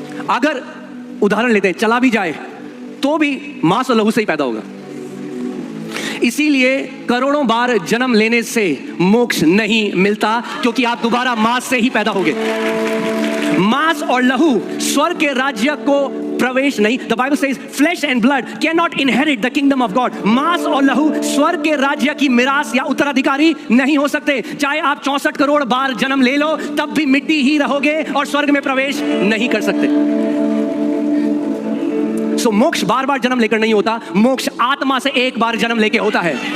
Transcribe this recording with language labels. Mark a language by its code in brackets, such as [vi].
[hi] अगर उदाहरण लेते हैं, चला भी जाए तो भी मांस और लहू से ही पैदा होगा। इसीलिए करोड़ों बार जन्म लेने से मोक्ष नहीं मिलता, क्योंकि आप दोबारा मांस से ही पैदा होगे। मांस और लहू स्वर्ग के राज्य को प्रवेश नहीं। [en] The Bible says flesh and blood cannot inherit the kingdom of God. [hi] मांस और लहू स्वर्ग के राज्य की मिरास या उत्तराधिकारी नहीं हो सकते। चाहे आप 64 करोड़ बार जन्म ले लो, तब भी मिट्टी ही रहोगे और स्वर्ग में प्रवेश नहीं कर सकते। सो मोक्ष बार बार जन्म लेकर नहीं होता, मोक्ष आत्मा से एक बार जन्म लेके होता है।